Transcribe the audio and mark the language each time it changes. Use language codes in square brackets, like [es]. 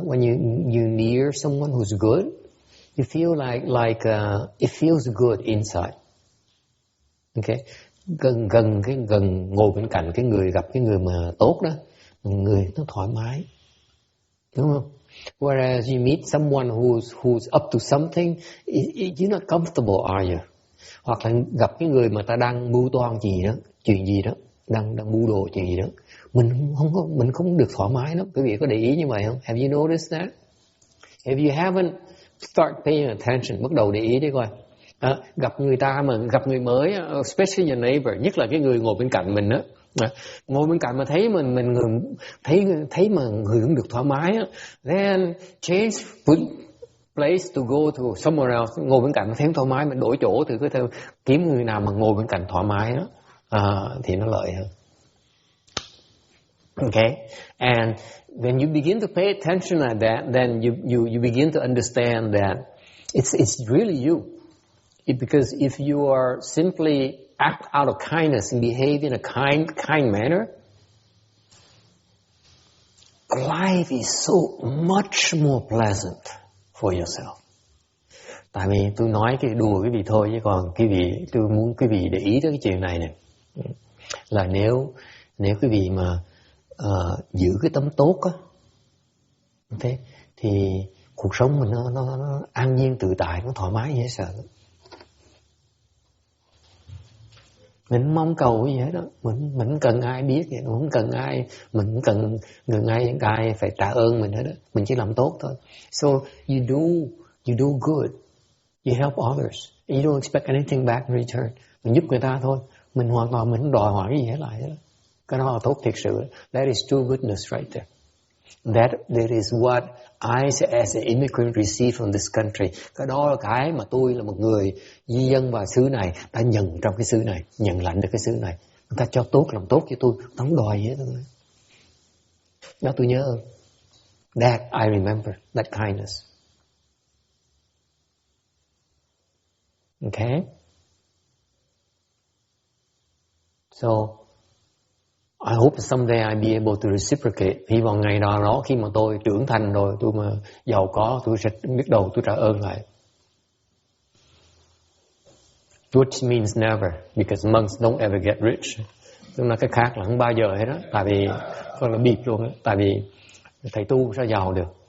[en] When you near someone who's good, you feel like it feels good inside. [vi] Okay, gần ngồi bên cạnh cái người gặp cái người mà tốt đó, người nó thoải mái. Đúng không? [en] Whereas you meet someone who's up to something, you're not comfortable, are you? [vi] Hoặc là gặp cái người mà ta đang mưu toan chuyện gì đó, đang mưu đồ chuyện gì đó, mình không được thoải mái lắm. Quý vị có để ý như vậy không? [en] Have you noticed that? If you haven't, start paying attention, [vi] bắt đầu để ý đi coi. Gặp người ta mà gặp người mới, [en] especially your neighbor, [vi] nhất là cái người ngồi bên cạnh mình đó. Ngồi bên cạnh mà thấy mình thấy mà người không được thoải mái á, [en] then change place to go to somewhere else. [vi] Ngồi bên cạnh mà thấy không thoải mái, mình đổi chỗ thì cứ theo kiếm người nào mà ngồi bên cạnh thoải mái đó, thì nó lợi hơn. [en] Okay, and when you begin to pay attention like that, then you begin to understand that it's really you. Because if you are simply act out of kindness and behave in a kind manner, life is so much more pleasant for yourself. [vi] Tại vì tôi nói cái đùa quý vị thôi, chứ còn tôi muốn quý vị để ý tới cái chuyện này nè, là nếu quý vị mà giữ cái tâm tốt á, okay, thì cuộc sống mình nó an nhiên tự tại, nó thoải mái dễ sợ. Mình mong cầu cái gì hết đó, mình không cần ai biết vậy, mình không cần ai, mình không cần ai phải trả ơn mình hết đó, mình chỉ làm tốt thôi. [en] So you do good, you help others, and you don't expect anything back in return. [vi] Mình giúp người ta thôi, mình hoàn toàn mình không đòi hỏi cái gì hết lại đó. Cái đó là tốt thiệt sự. [en] That is true goodness right there. That is what I as an immigrant receive from this country. [vi] Cái đó là cái mà tôi là một người di dân vào xứ này đã nhận trong cái xứ này, nhận lãnh được cái xứ này. Người ta cho tốt, làm tốt cho tôi, không đòi gì hết. Đó tôi nhớ ơn. [en] That I remember, that kindness. Okay? So, I hope someday I'll be able to reciprocate. [vi] Hy vọng ngày đó khi mà tôi trưởng thành rồi, tôi mà giàu có, tôi sẽ biết đầu tôi trả ơn lại. [en] Which means never, because monks don't ever get rich. [vi] Tức là cái khác là không bao giờ hết đó. Tại vì, con là bịp luôn đó. Tại vì thầy tu sao giàu được.